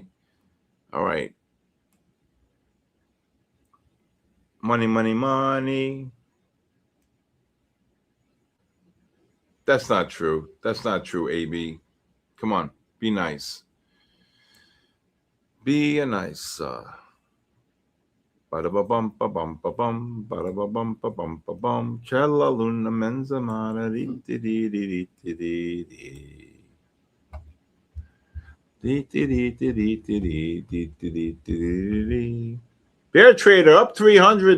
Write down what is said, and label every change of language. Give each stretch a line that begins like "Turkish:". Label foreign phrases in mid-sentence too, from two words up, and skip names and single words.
English: All right. Money, money, money. That's not true. That's not true, AB. Come on. Be nice. Be a nice. Ba-da-ba-bum, ba-bum, ba-bum, ba-da-ba-bum, ba-bum, ba-bum. Cella luna menza mara di di di di di di di. Di di di di di di di di di di. Bear Trader up 300.